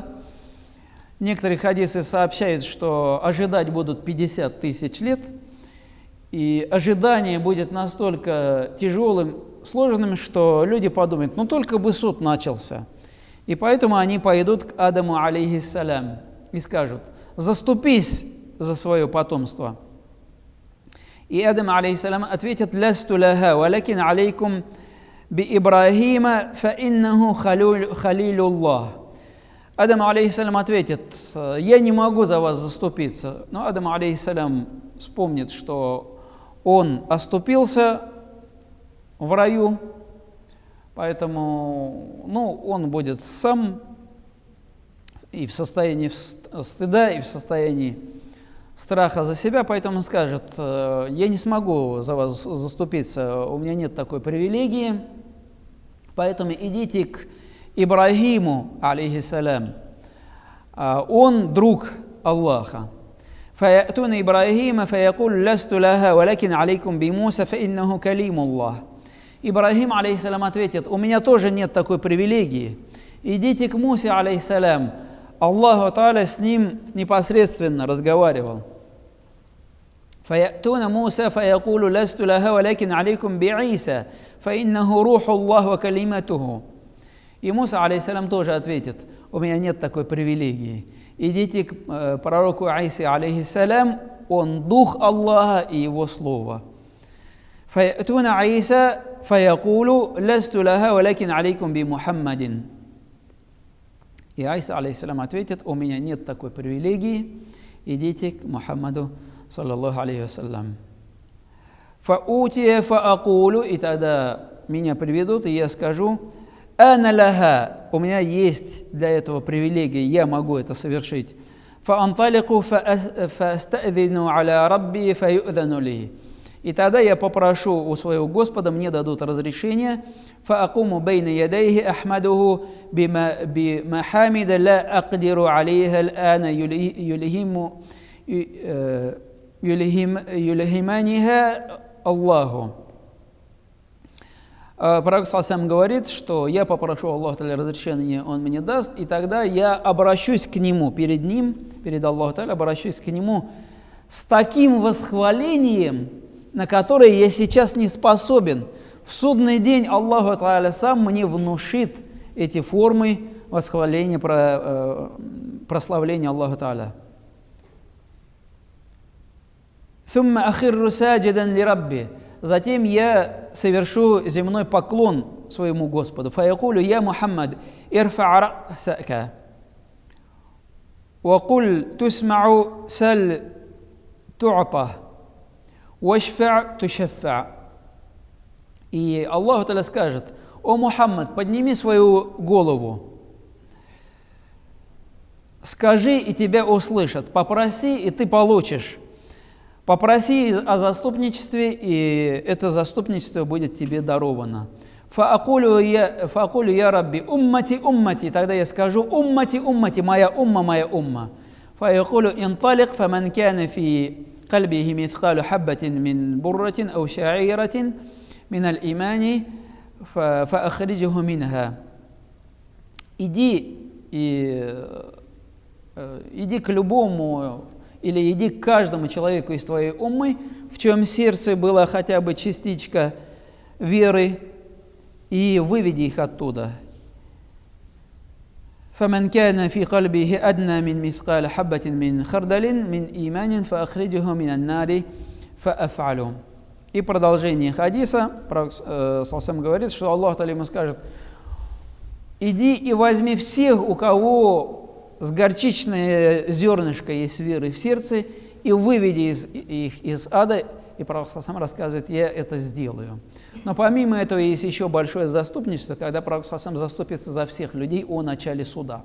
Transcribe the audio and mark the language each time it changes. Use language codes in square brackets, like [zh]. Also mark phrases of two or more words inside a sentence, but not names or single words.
[ru] Некоторые хадисы сообщают, что ожидать будут 50 тысяч лет, и ожидание будет настолько тяжелым, сложным, что люди подумают: ну только бы суд начался. И поэтому они пойдут к Адаму, алейхиссалям, и скажут: заступись за свое потомство. И Адам, алейхиссалям, ответит: [ar] «لست لها، ولكن عليكم بإبراهيم، فإنه خليل الله». [ru] Адам, алейхиссалям, ответит: «Я не могу за вас заступиться». Но Адам, алейхиссалям, вспомнит, что он оступился в раю, поэтому он будет сам и в состоянии стыда, и в состоянии страха за себя, поэтому он скажет: «Я не смогу за вас заступиться, у меня нет такой привилегии, поэтому идите к Ибрахиму, алейхиссалям, он друг Аллаха». [ar] فَيَأْتُونَ إِبْرَاهِيمَ فَيَقُولُ لَسْتُ لَهَا وَلَكِنْ عَلَيْكُمْ بِمُوسَى فَإِنَّهُ كَلِيمُ اللَّهِ. [ru] Ибрахим, алейхиссалям, ответит: у меня тоже нет такой привилегии. Идите к Мусе, алейхиссалям, [ar] الله تعالى [ru] с ним непосредственно разговаривал. [ar] فَيَأْتُونَ مُوسَى فَيَقُولُ لَسْتُ لَهَا وَلَكِنْ عَلَيْكُمْ بِعِيسَى فَإِنَّهُ رُوحُ اللَّهِ وَكَلِمَتُهُ. [ru] И Муса, алейхиссалям, тоже ответит: у меня нет такой привилегии. Идите к пророку Исе, алейхиссалям, он дух Аллаха и его слово. [ar] فَيَأْتُونَ عِيسَى فَيَقُولُ لَسْتُ لَهَا وَلَكِنْ عَلَيْكُمْ بِمُحَمَّدٍ. [ru] И Иса, алейхиссалям, ответит: у меня нет такой привилегии, идите к Мухаммаду, [ar] صلى الله عليه وسلم. فَأُوتِيَ فَأَقُولُ, [ru] и тогда меня приведут, и я скажу: [ar] «أنا لها», [ru] у меня есть для этого привилегия, я могу это совершить. [ar] «فأنطلق فأستأذن على ربي فيؤذن لي». [ru] И тогда я попрошу у своего Господа, мне дадут разрешение. [ar] «فأقوم بين يديه أحمده بمحامد لا أقدر عليها الآن يلهمنيها الله». [ru] Пророк ﷺ говорит, что я попрошу Аллаха разрешения, он мне даст, и тогда я обращусь к нему, перед ним, перед Аллахом, обращусь к нему с таким восхвалением, на которое я сейчас не способен. В судный день [ar] الله تعالى [ru] сам мне внушит эти формы восхваления, прославления [ar] الله تعالى. «ثم أخر ساجدا لربي». [ru] Затем я совершу земной поклон своему Господу. [ar] «فيقول يا محمد، ارفع رأسك، وقل تسمع سل تعط، واشفع تشفع». [ru] И [ar] الله تعالى [ru] скажет: «О Мухаммад, подними свою голову, скажи, и тебя услышат, попроси, и ты получишь». Попроси о заступничестве, и это заступничество будет тебе даровано. [ar] «فأقول يا رب، أمتي، أمتي». [ru] Тогда я скажу: [ar] أمتي، أمتي, [ru] моя умма, моя умма. [ar] «فيقول انطلق، فمن كان في قلبه مثقال حبة من برة أو شعيرة من الإيمان، فأخرجه منها». [ru] Иди к любому, или иди к каждому человеку из твоей уммы, в чьем сердце была хотя бы частичка веры, и выведи их оттуда. [ar] فَمَنْ كَانَ فِي قَلْبِهِ أَدْنَى مِنْ مِثْقَالِ حَبَّةٍ مِنْ خَرْدَلٍ مِنْ إِيمَانٍ فَأَخْرِجْهُ مِنَ النَّارِ فَأَفْعَلُ. [ru] И продолжение хадиса, пророк ﷺ говорит, что [ar] الله تعالى [ru] ему скажет: иди и возьми всех, у кого с горчичное зернышко есть веры в сердце, и выведи их из ада. И пророк сам рассказывает: я это сделаю. Но помимо этого есть еще большое заступничество, когда пророк сам заступится за всех людей о начале суда.